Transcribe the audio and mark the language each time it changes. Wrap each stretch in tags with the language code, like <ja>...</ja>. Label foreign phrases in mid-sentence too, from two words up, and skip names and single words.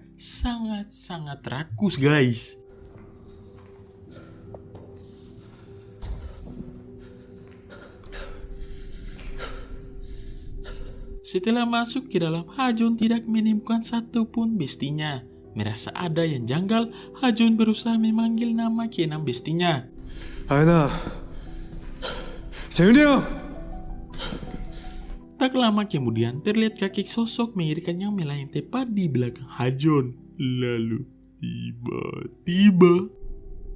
<id>Sangat-sangat rakus, guys. Setelah masuk ke dalam, Hajon tidak menemukan satupun bestinya. Merasa ada yang janggal, Hajon berusaha memanggil nama keenam bestinya.</id> <ko>아연아, 재훈이 형!</ko> <id>Tak lama kemudian terlihat kaki sosok mengerikan yang melayang tepat di belakang Hajon. Lalu tiba-tiba</id>